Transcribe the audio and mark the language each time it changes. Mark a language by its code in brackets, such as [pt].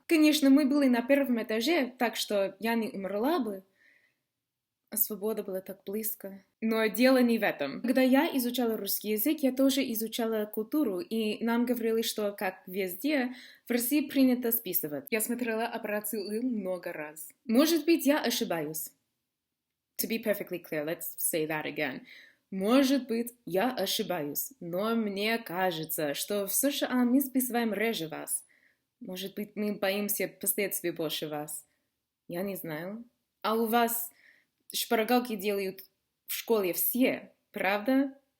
[ru] Конечно, мы были на первом этаже, так что я не умерла бы, а свобода была так близко. Но дело не в этом. Когда я изучала русский язык, я тоже изучала культуру, и нам говорили, что, как везде, в России принято списывать. Я смотрела операцию «Ы» много раз. Может быть, я ошибаюсь. [en] To be perfectly clear, let's say that again. [ru] Может быть, я ошибаюсь, но мне кажется, что в США мы списываем реже вас. Может быть, мы боимся последствий больше вас. Я не знаю. А у вас шпаргалки делают в школе все, правда?